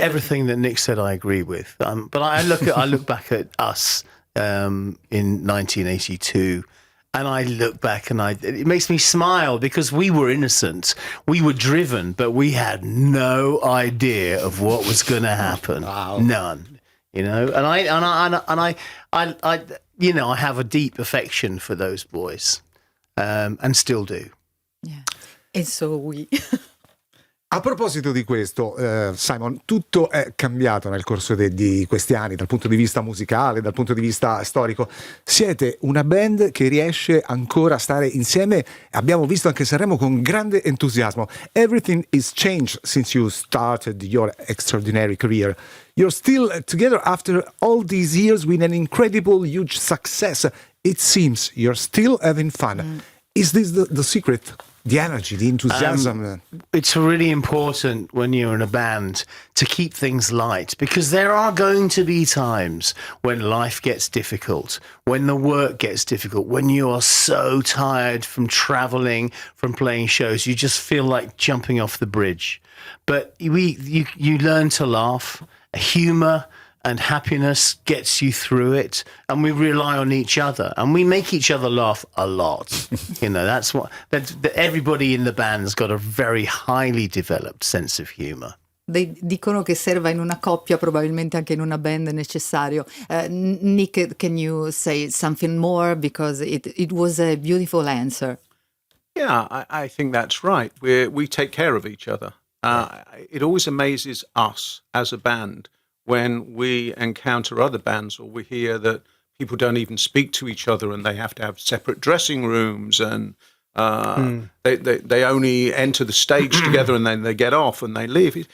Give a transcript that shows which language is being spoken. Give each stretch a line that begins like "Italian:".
English: everything that Nick said, I agree with. But I look back at us in 1982, and I look back, and it makes me smile because we were innocent, we were driven, but we had no idea of what was going to happen. Wow. None, you know. And I, you know, I have a deep affection for those boys, and still do. Yeah. And so we...
Italian: A proposito di questo, Simon, tutto è cambiato nel corso di questi anni dal punto di vista musicale, dal punto di vista storico. Siete una band che riesce ancora a stare insieme. Abbiamo visto anche Sanremo con grande entusiasmo.
English: Everything is changed since you started your extraordinary career. You're still together after all these years with an incredible, huge success. It seems you're still having fun. Is this the secret? The energy, the enthusiasm. It's really important when you're in a band to keep things light, because there are going to be times when life gets difficult, when the work gets difficult, when you are so tired from traveling, from playing shows, you just feel like jumping off the bridge. But you learn to laugh. Humor and happiness gets you through it, and we rely on each other, and we make each other laugh a lot. You know, that's everybody in the band's got a very highly developed sense of humor.
Italian: Dicono che serva in una coppia, probabilmente anche in una band è necessario.
English: Nick, can you say something more, because it was a beautiful answer. Yeah, I think that's right. We take care of each other. It always amazes us as a band when we encounter other bands, or we hear that people don't even speak to each other and they have to have separate dressing rooms, and they only enter the stage together and then they get off and they leave.